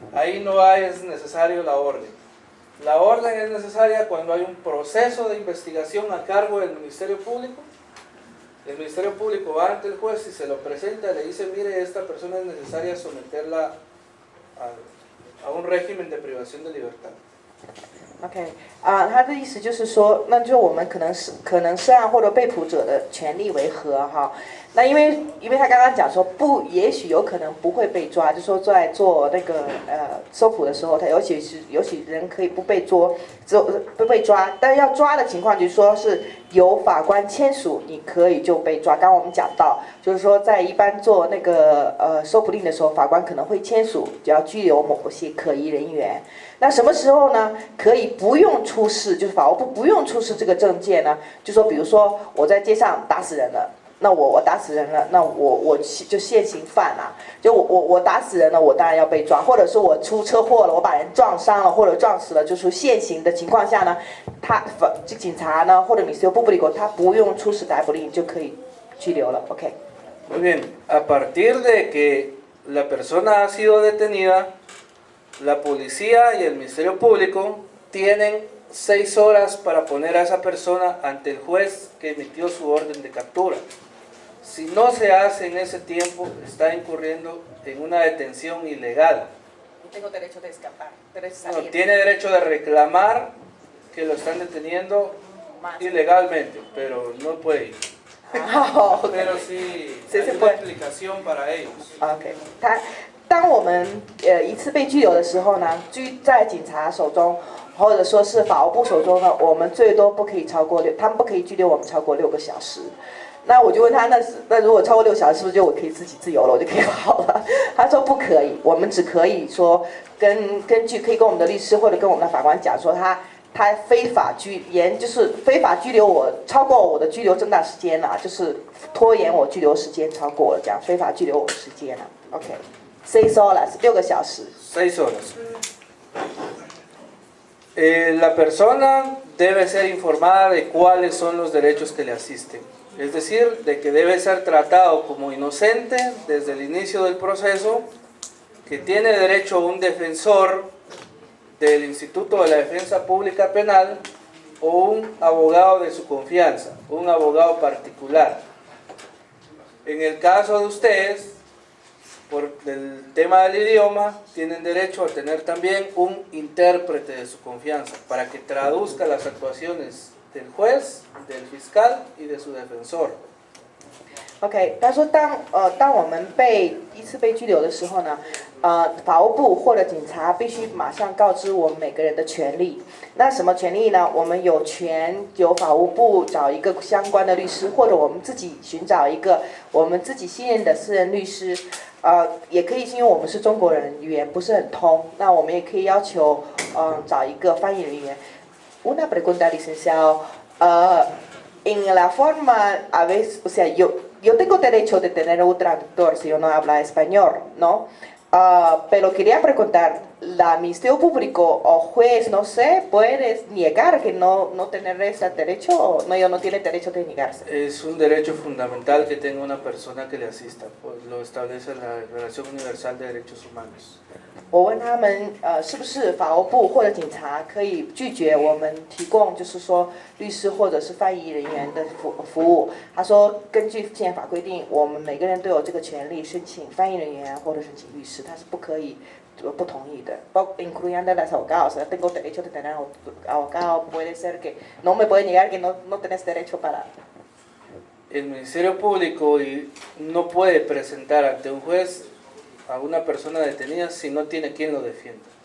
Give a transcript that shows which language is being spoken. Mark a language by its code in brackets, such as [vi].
[es] Ahí no es necesario la orden. La orden es necesaria cuando hay un proceso de investigación a cargo del Ministerio Público. El Ministerio Público va ante el juez y se lo presenta y le dice, mire, esta persona es necesaria someterla a un régimen de privación de libertad. [zh] OK， 他的意思就是说，那就我们可能涉案或者被捕者的权利为何哈？那因为他刚刚讲说不，也许有可能不会被抓，就说在做那个搜捕的时候，他有许人可以不被抓，但是要抓的情况就是说是由法官签署，你可以就被抓。刚刚我们讲到，就是说在一般做那个搜捕令的时候，法官可能会签署，就要拘留某些可疑人员。那什么时候呢？可以不用出示，就是法务部不用出示这个证件呢？就说比如说我在街上打死人了，那我打死人了，那我就现行犯啊，就我打死人了，我当然要被抓，或者是我出车祸了，我把人撞伤了或者撞死了，就是现行的情况下呢，这警察呢或者Ministerio Público他不用出示逮捕令就可以拘留了。 OK。 [es] Muy bien, a partir de que la persona ha sido detenida.La policía y el Ministerio Público tienen 6 horas para poner a esa persona ante el juez que emitió su orden de captura. Si no se hace en ese tiempo, está incurriendo en una detención ilegal. No tengo derecho de escapar, no, tiene derecho de reclamar que lo están deteniendo ilegalmente, pero no puede ir. Okay. Pero sí, hay una explicación para ellos. [zh] OK， 当我们一次被拘留的时候呢，在警察手中，或者说是法务部手中呢，我们最多不可以超过他们不可以拘留我们超过6个小时。那我就问他，那如果超过6小时，是不是就我可以自己自由了，我就可以跑了？他说不可以，我们只可以说根据可以跟我们的律师或者跟我们的法官讲说他非法就是非法拘留我，超过我的拘留正当时间了，就是拖延我拘留时间超过了，这样非法拘留我的时间了。 OK。 [es] 6 horas, [zh] 6个小时。 [es] 6 horas. La persona debe ser informada de cuáles son los derechos que le asisten. Es decir, de que debe ser tratado como inocente desde el inicio del proceso, que tiene derecho a un defensor del Instituto de la Defensa Pública Penal o un abogado de su confianza, un abogado particular. En el caso de ustedes, por el tema del idioma, tienen derecho a tener también un intérprete de su confianza para que traduzca las actuaciones del juez, del fiscal y de su defensor. [zh] OK， 他说当我们第一次被拘留的时候呢，法务部或者警察必须马上告知我们每个人的权利。那什么权利呢？我们有权由法务部找一个相关的律师，或者我们自己寻找一个我们自己信任的私人律师。也可以是因为我们是中国人，语言不是很通，那我们也可以要求找一个翻译人员。 [es] Una pregunta, licenciado. En la forma, a veces, o sea, yo tengo derecho de tener un traductor si yo no hablo español, ¿no? Pero quería preguntar, ¿la Ministerio Público o juez, no sé, puede negar que no tener ese derecho o no, ellos no tienen derecho de negarse? Es un derecho fundamental que tenga una persona que le asista, pues lo establece la Declaración Universal de Derechos Humanos. [zh] 我问他们，是不是法务部或者警察可以拒绝我们提供，就是说律师或者是翻译人员的服务？他说，根据宪法规定，我们每个人都有这个权利申请翻译人员或者申请律师，他是不可以不同意的。 [es] incluyendo las abogados, tengo derecho de tener abogado, puede ser que no me puede negar que no tenés derecho para. El Ministerio Público no puede presentar ante un juez a una persona detenida si no tiene quien lo defienda.